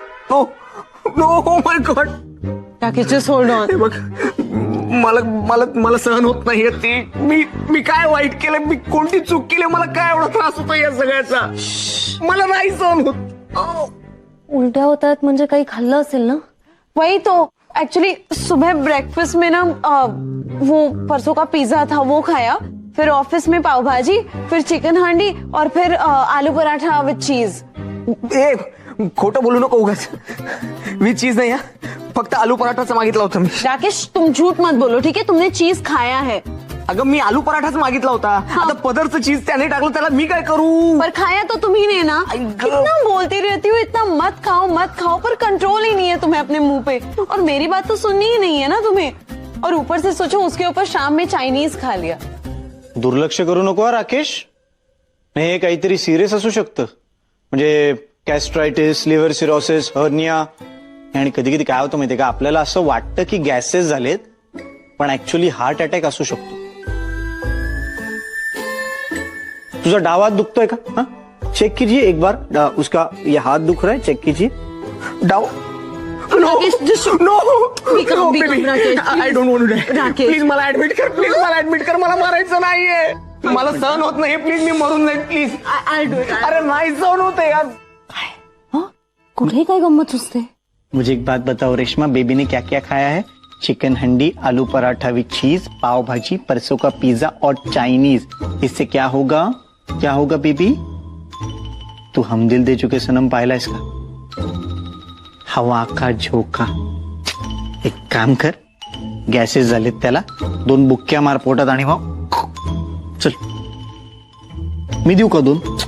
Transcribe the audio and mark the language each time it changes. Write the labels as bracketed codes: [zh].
[en] No no my God. [mr] टाकीचे सोड on. बघ, मला मला मला सहन होत नाहीये ती. मी काय वाईट केलं? मी कोणती चूक केली? मला काय एवढा त्रास होतो या सगळ्याचा? मला नाही सहन होत. उलट्या होतात म्हणजे काही खाल्लं असेल ना? [hi] वही तो एक्चुअली सुबह ब्रेकफास्ट में ना वो परसों का पिज्जा था वो खाया, फिर ऑफिस में पाव भाजी, फिर चिकन हांडी और फिर आलू पराठा विद चीज. [mr] ए, खोटं बोलू नको उगाच. मी चीज नाही, फक्त आलू पराठाच मागितला होता मी. [hi] राकेश तुम झूठ मत बोलो, ठीक है? तुमने चीज खाया है. [mr] अगं मी आलू पराठाच मागितला होता. आता पदरचं चीज त्याने टाकलं, त्याला मी काय करू? [hi] पर खाया तो तुम ही ने ना. कितना बोलती रहती हो, इतना मत खाओ, पर कंट्रोल ही नहीं है तुम्हें अपने मुंह पे. और मेरी बात तो सुननी ही नहीं है ना तुम्हें. और ऊपर से सोचो उसके ऊपर शाम में चाइनीज खा लिया. [mr] दुर्लक्ष करू नको राकेश. नाही, हे काहीतरी सिरियस असू शकतं. म्हणजे गॅस्ट्रायटिस, लिव्हर सिरोसिस, हर्निया. आणि कधी कधी काय होतं माहितीये का, आपल्याला असं वाटतं की गॅसेस झालेत, पण ऍक्च्युअली हार्ट अटॅक असू शकतो. तुझा डाव हात दुखतोय का? हा, [hi] चेक कीजिए एक बार. उसका ये हाथ दुख रहा है, चेक कीजिए. [mr] डाव. Rakesh, [en] No become, Rakesh, I don't want to die. Rakesh. [mr] Please मला ऍडमिट कर. प्लीज मला ऍडमिट कर. मला मारायचं नाहीये. मला सहन होत नाही. प्लीज मी मरून जाईल प्लीज. अरे नाही सहन होते यार. कुठे काय गंमत सुचते? [hi] मुझे एक बात बताओ रेशमा, बेबी ने क्या क्या खाया है? चिकन हंडी, आलू पराठा विद चीज, पाव भाजी, परसों का पिज्जा और चाइनीज. इससे क्या होगा? क्या होगा बेबी? [mr] तू हम दिल दे चुके सनम पाहिला आहेस का? [hi] हवा का झोका. [mr] एक काम कर, गॅसेस झालेत त्याला, 2 बुक्क्या मार पोटात आणि मग चल. मी देऊ का 2?